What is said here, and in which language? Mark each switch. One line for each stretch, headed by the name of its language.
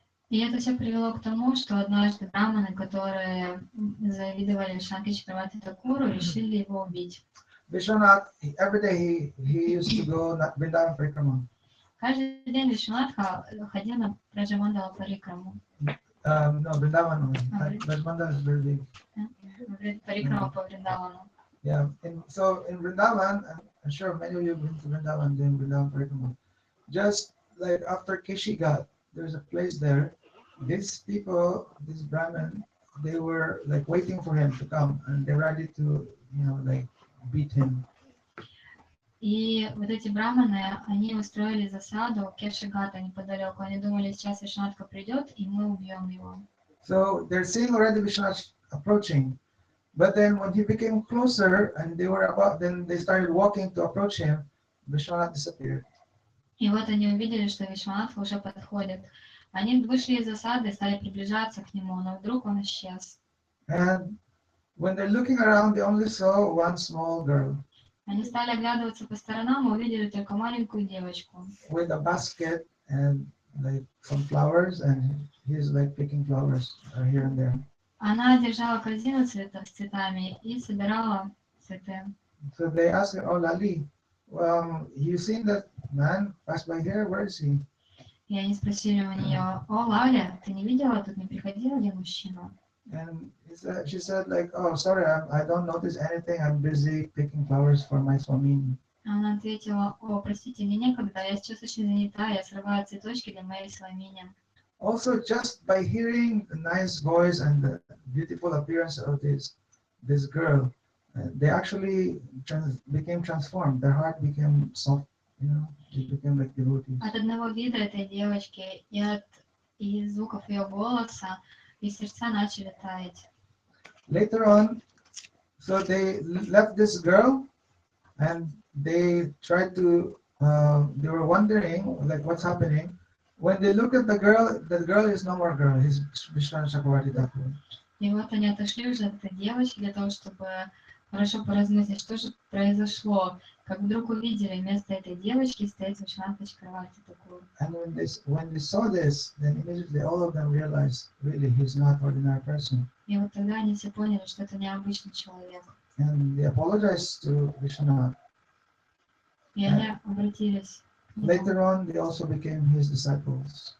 Russian: И это все привело к тому, что однажды браманы, которые завидовали Вишванатхи Чакраварти Тхакуру, решили его убить.
English: Vishwanath, every day he used to go Vrindavan Parikrama.
Russian: Каждый день Вишванатха ходил на Браджамандала Парикраму.
English: No, Vrindavan only. Vrindavan is very big.
Russian: Парикрама по Вриндавану.
English: Yeah, so in Vrindavan, I'm sure many of you have been to Vrindavan doing Vrindavan Parikrama. Just like after Keshigat, there's a place there. These people, this Brahmin, they were like waiting for him to come, and they're ready to, you know, like beat him.
Russian: И вот эти браманы, они устроили засаду Кешигата неподалеку. Они думали, сейчас Вишванатха придет, и мы убьем его.
English: So they're seeing already Vishwanath approaching, but then when he became closer, and then they started walking to approach him, Vishwanath disappeared.
Russian: И вот они увидели, что Вишванатха уже подходит. Они вышли из засады, стали приближаться к нему, но вдруг он исчез.
English: And when they're looking around, they only saw one small girl.
Russian: Они стали оглядываться по сторонам и увидели только маленькую девочку.
English: With a basket and like some flowers, and he's like picking flowers here and there.
Russian: Она держала корзину с цветами и собирала цветы.
English: So they asked her, "Oh, Lali, well, you seen that man pass by here? Where is he?"
Russian: И они спросили у нее: «О, Лаля, ты не видела, тут не приходил один мужчина?»
English: And she said, like, "Oh, sorry, I don't notice anything. I'm busy picking flowers for my Swamini."
Russian: Она ответила: «О, простите, мне некогда, я сейчас очень занята, я срываю цветочки для моей свамини».
English: Also, just by hearing the nice voice and the beautiful appearance of this girl, they actually became transformed. Their heart became soft, you know, they became like devotees.
Russian: От одного вида этой девочки и звуков ее голоса их сердца начали таять.
English: Later on, so they left this girl, and they tried to. They were wondering like what's happening. When they look at the girl is no more girl. He's Vishwanath Chakravarti Thakur.
Russian: И вот они отошли уже от этой девочки для того, чтобы хорошо поразмыслить, что же произошло. Как вдруг увидели, вместо этой девочки стоит Вишванатха Чакраварти Тхакур.
English: And when they saw this, then immediately all of them realized, really, he's not ordinary person.
Russian: И вот тогда они все поняли, что это необычный человек.
English: And they apologized to Vishwanath.
Russian: И они обратились к нему.
English: Later on, they also became his disciples.